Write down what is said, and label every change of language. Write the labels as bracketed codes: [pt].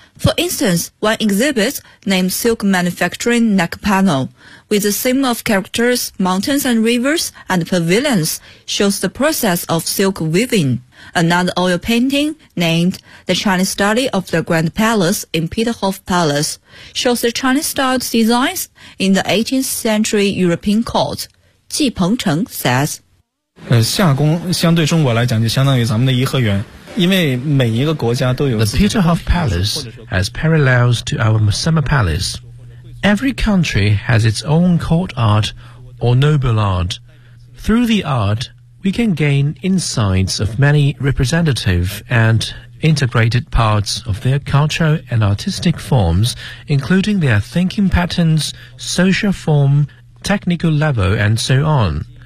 [en] For instance, one exhibit named Silk Manufacturing Neck Panel, with a theme of characters, mountains and rivers, and pavilions, shows the process of silk weaving. Another oil painting, named The Chinese Study of the Grand Palace in Peterhof Palace, shows the Chinese-styled designs in the 18th century European court. Ji Pengcheng says, [zh] 夏宫相对中国来讲就相当于咱们的颐和园。 [en] The Peterhof Palace has parallels to our Summer Palace. Every country has its own court art or noble art. Through the art, we can gain insights of many representative and integrated parts of their culture and artistic forms, including their thinking patterns, social form, technical level, and so on.